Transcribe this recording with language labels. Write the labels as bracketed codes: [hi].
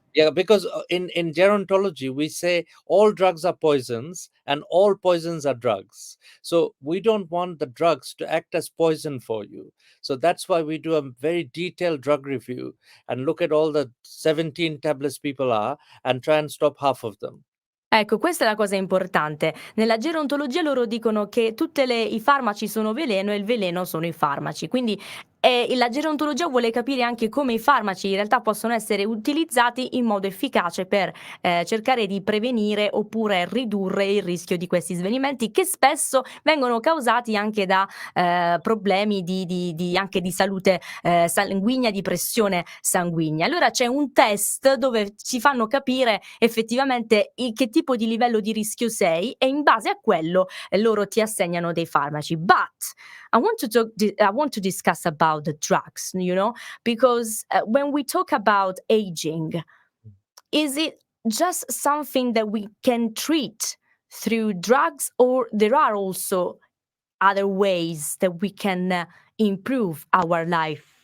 [en] yeah, because in gerontology we say all drugs are poisons and all poisons are drugs. So we don't want the drugs to act as poison for you. So that's why we do a very detailed drug review and look at all the 17 tablets people are and try and stop half of them. [it] Ecco, questa è la cosa importante. Nella gerontologia loro dicono che i farmaci sono veleno e il veleno sono i farmaci. Quindi la gerontologia vuole capire anche come i farmaci in realtà possono essere utilizzati in modo efficace per cercare di prevenire oppure ridurre il rischio di questi svenimenti che spesso vengono causati anche da problemi anche di salute sanguigna, di pressione sanguigna. Allora c'è un test dove ci fanno capire effettivamente che tipo di livello di rischio sei e in base a quello loro ti assegnano dei farmaci. [en] But I want to discuss about the drugs, because when we talk about aging, is it just something that we can treat through drugs, or there are also other ways that we can improve our life